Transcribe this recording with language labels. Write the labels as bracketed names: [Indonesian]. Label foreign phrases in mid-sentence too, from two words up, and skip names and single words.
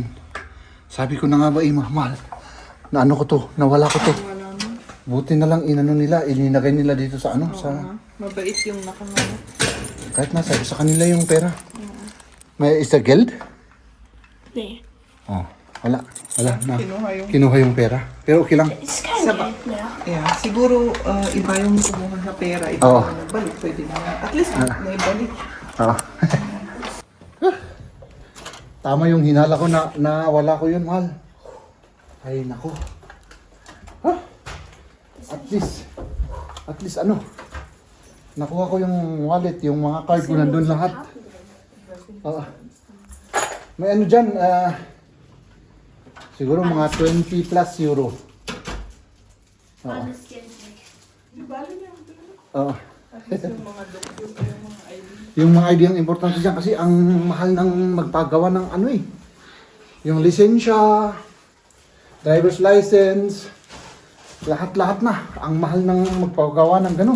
[Filipino] Sabi ko na nga ba mahal. Na ano ko to, nawala ko to. Buti na lang inano nila, ininagay nila dito sa ano, sa mabait yung nakangano. kahit nasa sa kanila yung pera. May isa guild? [German] Nee. [Filipino] Oh, wala na. Kinuha Kinuha yung yung pera. Pero okay lang. [German] Ist kein Saba. Geld mehr. [Filipino] Yeah, siguro iba yung kumuha sa pera, iba Oo. yung balik, pwede na. At least may balik. Ah. Tama yung hinala ko na wala ko yun, mahal. Ay, nako. Huh? At least ano, nakuha ko yung wallet, yung mga card ko nandun lahat. May ano dyan, siguro mga 20 plus euro. [German] Alles Geld weg. [Filipino] Oo. Yung mga ID ang importante dyan kasi ang mahal ng magpagawa ng ano eh. Yung lisensya, driver's license, lahat-lahat na. Ang mahal ng magpagawa ng ganun.